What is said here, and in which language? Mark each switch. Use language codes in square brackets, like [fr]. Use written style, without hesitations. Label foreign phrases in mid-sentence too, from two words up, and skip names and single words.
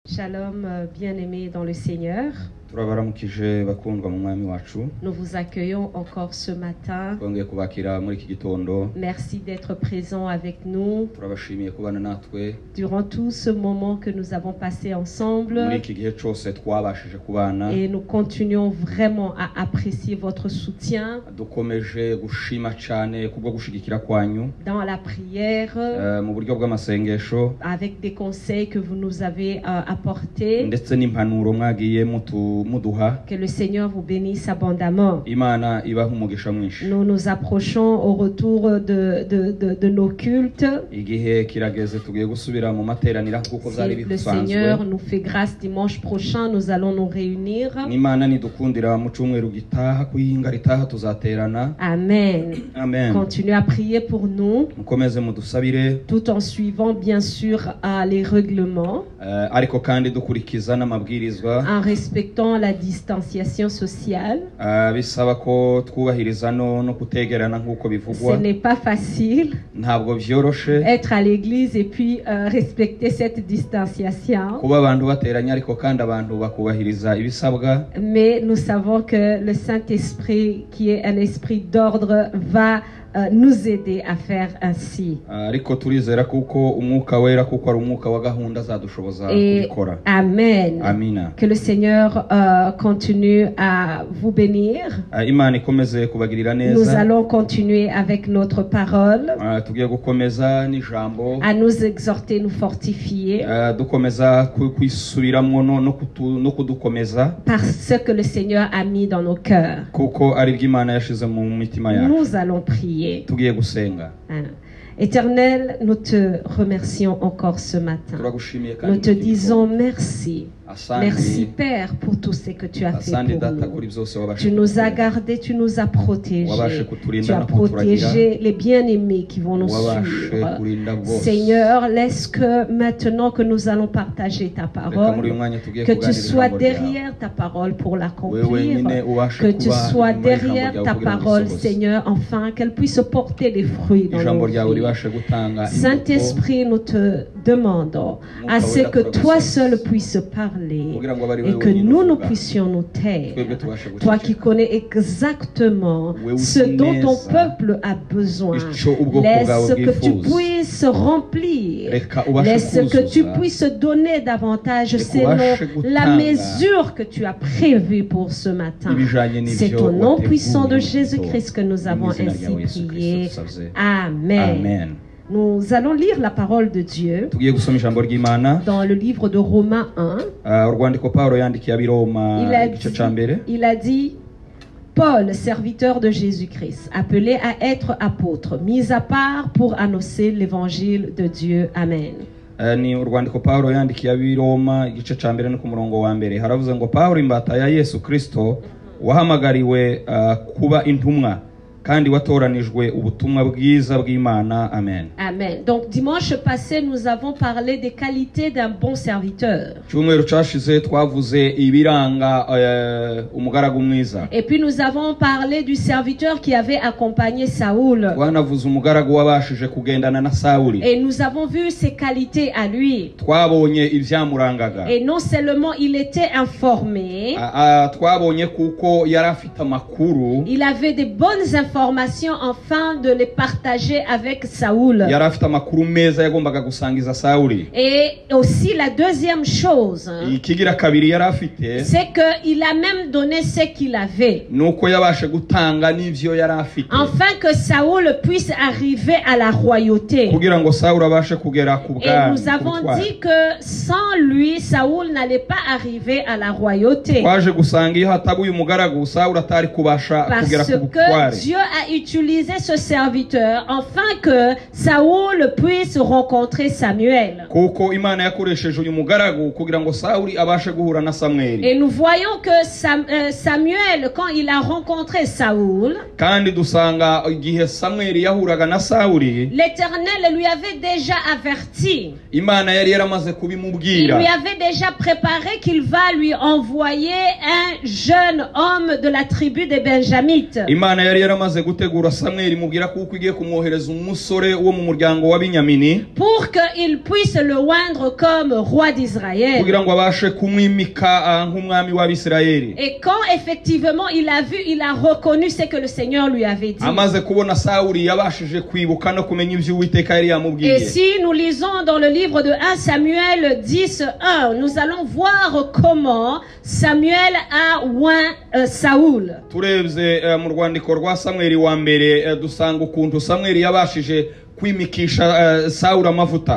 [fr] Shalom, bien-aimés dans le Seigneur. [rw] turabaramukije bakundwa mu mwami wacu. [fr] Nous vous accueillons encore ce matin. [rw] Twongeye kubakira muri iki gitondo. [fr] Merci d'être présents avec nous [rw] Turabashimiye kubana natwe [fr] durant tout ce moment que nous avons passé ensemble. [rw] muri iki gihe cyose twabashije kubana. [fr] Et nous continuons vraiment à apprécier votre soutien [rw] Dukomeje gushima cyane kubwo gushigikira kwanyu [fr] dans la prière, [rw] mu buryo bw'amasengesho [fr] avec des conseils que vous nous avez apportés. [rw] ndetse n'impanuro mwagiye muduha. [fr] Que le Seigneur vous bénisse abondamment. [rw] Imana ibaha umugisha mwinshi. [fr] Nous nous approchons au retour de nos cultes. [rw] Igihe kirageze tugiye gusubira mu materanira kuko [fr] Si [rw] byari [fr] le [rw] bisanzwe. [fr] Seigneur nous fait grâce dimanche prochain, nous allons nous réunir. [rw] N'Imana nidukundira mu cyumweru gitaha kuyinga ritaha tuzaterana. [fr] Amen. [rw] Amen. [fr] Continuez à prier pour nous, [rw] Mukomeze mudusabire [fr] tout en suivant bien sûr les règlements, [rw] ariko kandi dukurikiza n'amabwirizwa. [fr] en respectant la distanciation sociale. [rw] Bisaba ko twubahiriza no kutegerana nk'uko [fr] Ce [rw] bivugwa. [fr] n'est pas facile [rw] Ntabwo byoroshe [fr] être à l'église et puis respecter cette distanciation. [rw] kuba abantu bateranya ariko kandi abantu bakubahiriza ibisabwa. [fr] Mais nous savons que le Saint-Esprit, qui est un esprit d'ordre, va nous aider à faire ainsi. [rw] Ariko turizera kuko umwuka wera kuko ari umwuka wa gahunda zadushoboza [fr] Et [rw] kubikora. [fr] Amen. [rw] Amina. [fr] Que le Seigneur continue à vous bénir. [rw] Imana ikomeze kubagirira [fr] Nous [rw] neza. [fr] allons continuer avec notre parole, [rw] Tugiye gukomeza n'ijambo. [fr] à nous exhorter, nous fortifier, [rw] Dukomeza kwisubiramwo no kudukomeza [fr] parce que le Seigneur a mis dans nos cœurs. [rw] kuko ari bw'Imana yashize mu mitima yacu. [fr] Nous allons prier. [rw] Tugiye gusenga. [fr] Éternel, nous te remercions encore ce matin. [rw] Turagushimiye kandi [fr] Nous te disons merci. [sw] Asante. [fr] Merci Père pour tout ce que tu as fait [sw] Asante [fr] pour [rw] data [fr] nous. [rw] kuri byose wabashe [fr] Tu nous as [rw] kutugirira. [fr] gardés, tu nous as protégés. [rw] Wabashe kuturinda [fr] Tu as [rw] no kuturagira. [fr] protégé les bien-aimés qui vont nous [rw] Wabashe [fr] suivre. [rw] kurinda bose. [fr] Seigneur, laisse que maintenant que nous allons partager ta [rw] Reka muri uyu [fr] parole, [rw] mwanya tugiye [fr] que tu [rw] kuganira [fr] sois [rw] ijambo ryawe. [fr] derrière ta parole pour [rw] Wewe [fr] l'accomplir, [rw] nyine ubashe [fr] que tu [rw] kuba [fr] sois [rw] inyuma y'ijambo [fr] derrière [rw] ryawe [fr] ta [rw] kugira ngo [fr] parole, [rw] risohoze. [fr] Seigneur, afin qu'elle puisse porter des fruits dans [rw] Ijambo [fr] nos [rw] ryawe [fr] vies. [rw] ribashe gutanga imbuto. [fr] Saint-Esprit, nous te demandons à ce que toi seul puisses parler [rw] kugira ngo abari [fr] et [rw] wewe [fr] que [rw] wenyine [fr] nous [rw] uvuga. [fr] puissions nous taire. [rw] Twebwe tubashe [fr] Toi qui [rw] guceceka. [fr] connais exactement [rw] Wewe [fr] ce [rw] uzi [fr] dont ton [rw] neza [fr] peuple a besoin, [rw] icyo ubwoko [fr] laisse [rw] bwawe [fr] que tu [rw] bwifuza. [fr] puisses remplir. [rw] Reka ubashe [fr] Laisse que tu [rw] kuzuza. [fr] puisses donner davantage [rw] Reka [fr] selon [rw] ubashe [fr] la [rw] gutanga [fr] mesure que tu as prévue pour ce matin. [rw] ibijanye n'ibyo [fr] C'est au nom [rw] wateguye [fr] puissant de [rw] mu [fr] Jésus-Christ que nous [rw] Mu [fr] avons [rw] izina [fr] ainsi [rw] ryawe Yesu [fr] prié. [rw] Kristo dusavye. [fr] Amen. [rw] Amen. [fr] Nous allons lire la parole de Dieu [rw] Tugiye gusoma ijambo ry'Imana. [fr] dans le livre de Romains 1. [rw] Urwandiko Pawulo yandikiye abiroma igice ca mbere. [fr] Il a dit, Paul, serviteur de Jésus-Christ, appelé à être apôtre, mis à part pour annoncer l'évangile de Dieu. Amen. [rw] Ni urwandiko Pawulo yandikiye abiroma igice ca mbere no ku murongo wa mbere. Haravuze ngo Pawulo imbata ya Yesu Kristo wahamagariwe kuba intumwa kandi watoranijwe ubutumwa bwiza bw'Imana. Amen. Amen. [fr] Donc dimanche passé, nous avons parlé des qualités d'un bon serviteur. [rw] Cyumweru cashize twavuze ibiranga umugaragu mwiza. [fr] Et puis nous avons parlé du serviteur qui avait accompagné Saoul. [rw] Twanavuze umugaragu wabashije kugendana na Sawuli. [fr] Et nous avons vu ses qualités à lui. [rw] Twabonye ivyamurangaga. [fr] Et non seulement il était informé, [rw] Twabonye kuko yari afite amakuru. [fr] il avait des bonnes informations afin de les partager avec Saoul. [rw] Yari afite amakuru meza yagombaga gusangiza Sawuli. [fr] Et aussi la deuxième chose, [rw] Ikigira kabiri yari afite [fr] c'est qu'il a même donné ce qu'il avait, [rw] nuko yabashe gutanga n'ivyo yari afite [fr] afin que Saoul puisse arriver à la royauté. [rw] kugira ngo Sawuli abashe kugera ku [fr] Et [rw] bwami. [fr] nous avons dit que sans lui, Saoul n'allait pas arriver à la royauté. [rw] Twaje gusanga iyo hatabuye umugaragu Sawuli atari kubasha kugera [fr] Parce [rw] ku butware. [fr] que Dieu a utilisé ce serviteur afin que Saoul puisse rencontrer Samuel. [rw] Kuko Imana yakoresheje uyu mugaragu kugira ngo Sawuli abashe guhura na Samweli. [fr] Et nous voyons que Samuel, quand il a rencontré Saoul, [rw] Kandi dusanga igihe Samweli yahuraga na Sawuli, [fr] l'Éternel lui avait déjà averti. [rw] Imana yari yaramaze [fr] Il [rw] kubimubwira. [fr] lui avait déjà préparé qu'il va lui envoyer un jeune homme de la tribu des Benjamites. [rw] Imana yari yaramaze imaze gutegura Samweli mubwira kuko igiye kumwohereza umusore wo mu muryango wa Binyamini [fr] pour qu'il puisse le oindre comme roi d'Israël. [rw] kugira ngo abashe kumwimika nk'umwami w'Abisirayeli. [fr] Et quand effectivement il a vu, il a reconnu ce que le Seigneur lui avait dit. [rw] amaze kubona Sawuli yabashije kwibuka no kumenya ibyo Uwiteka yari yamubwiye. [fr] Et si nous lisons dans le livre de 1 Samuel 10:1, nous allons voir comment Samuel a oint Saoul. [rw] turebye mu rwandiko rwa Samweli wa mbere dusanga ukuntu Samweli yabashije kwimikisha Sawuli amavuta.